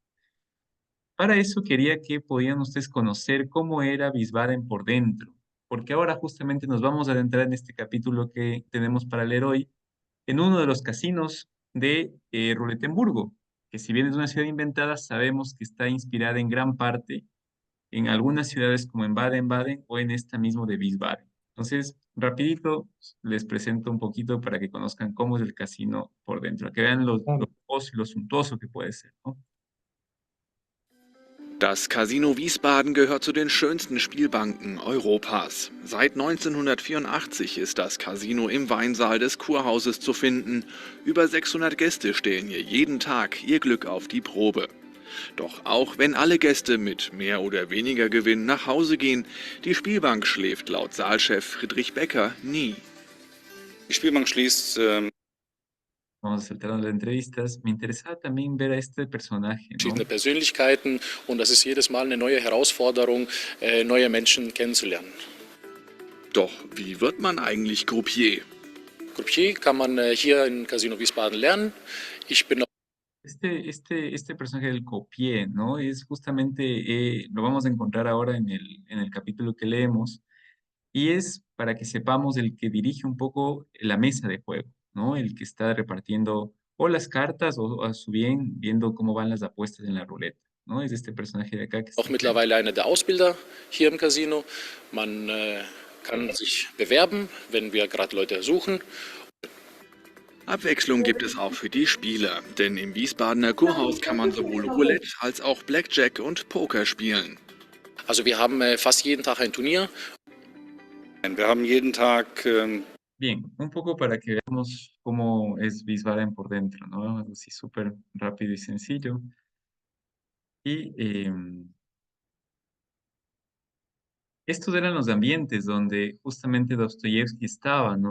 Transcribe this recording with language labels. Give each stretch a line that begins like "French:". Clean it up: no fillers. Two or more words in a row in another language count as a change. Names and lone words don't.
Spanish: Para eso quería que podían ustedes conocer cómo era Wiesbaden por dentro, porque ahora justamente nos vamos a adentrar en este capítulo que tenemos para leer hoy, en uno de los casinos de Ruletenburgo, que si bien es una ciudad inventada, sabemos que está inspirada en gran parte en algunas ciudades como en Baden-Baden o en esta mismo de Wiesbaden. Entonces, rapidito les presento un poquito para que conozcan cómo es el casino por dentro, que vean lo lujoso y lo suntuoso que puede ser, ¿no?
German: Das Casino Wiesbaden gehört zu den schönsten Spielbanken Europas. Seit 1984 ist das Casino im Weinsaal des Kurhauses zu finden. Über 600 Gäste stellen hier jeden Tag ihr Glück auf die Probe. Doch auch wenn alle Gäste mit mehr oder weniger Gewinn nach Hause gehen, die Spielbank schläft laut Saalchef Friedrich Becker nie. Die Spielbank schließt
Spanish: Vamos a saltarnos las entrevistas. Me interesaba también ver a este personaje,
German: verschiedene
Spanish: ¿no?
German: Persönlichkeiten und das ist jedes Mal eine neue Herausforderung, neue Menschen kennenzulernen. Doch wie wird man eigentlich Croupier? Croupier kann man hier in Casino Wiesbaden lernen. Ich bin
Spanish: Este personaje del copié, ¿no? Es justamente, lo vamos a encontrar ahora en el capítulo que leemos, y es para que sepamos el que dirige un poco la mesa de juego, ¿no? El que está repartiendo o las cartas o a su bien viendo cómo van las apuestas en la ruleta, ¿no? Es este personaje de acá que está
German: auch mittlerweile einer der Ausbilder hier im Casino. Man kann sich bewerben, wenn wir gerade Leute suchen. Abwechslung gibt es auch für die Spieler, denn im Wiesbadener Kurhaus kann man sowohl Roulette als auch Blackjack und Poker spielen. Also wir haben fast jeden Tag ein Turnier. Wir haben jeden Tag
Spanish: Bien, un poco para que veamos cómo es Wiesbaden por dentro, ¿no? Algo así súper rápido y sencillo. Y estos eran los ambientes donde justamente Dostoyevsky estaba, ¿no?